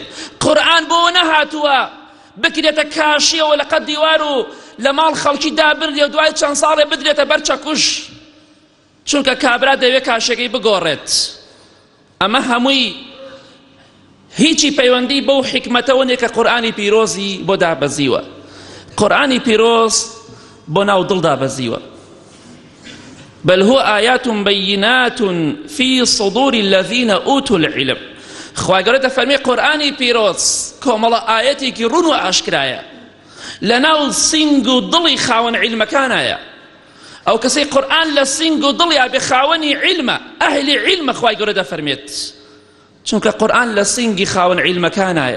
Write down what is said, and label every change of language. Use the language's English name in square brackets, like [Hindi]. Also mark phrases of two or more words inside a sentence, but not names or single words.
[Central Kurdish] قورئان بۆ ئەوە نەهاتووە بکرێتە کاشیەوە لەقەت دیوار و لە ماڵ خەڵکی دابردێ و دوای چەند ساڵێ بدرێتە بەر چەکوش چونکە کابرا دەوێت کاشەکەی بگۆڕێت. ئەمە هەمووی هیچی پەیوەندی بەو حکمەتەوە نییە کە قورئانی پیرۆزی بۆ دابەزیوە. قورئانی پیرۆز بۆ ناو دڵ دابەزیوە. [Arabic] بل هو آيات بينات في صدور الذين أوتوا العلم. [Central Kurdish] خوا گەورە دەفەرمێ قورئانی پیرۆز کۆمەڵە ئاەتێکی ڕوون و ئاشکرایە لەناو سینگ و دڵی خاوەن عیلمەکانایە. ئەو کەسەی قورئان لە سینگ و دڵیا بێ خاوەنی عیلمە، ئەهلی عیلمە. خوای گەورە دەفەرمێت چونکە قورئان لە سینگی خاوەن عیلمەکانایە.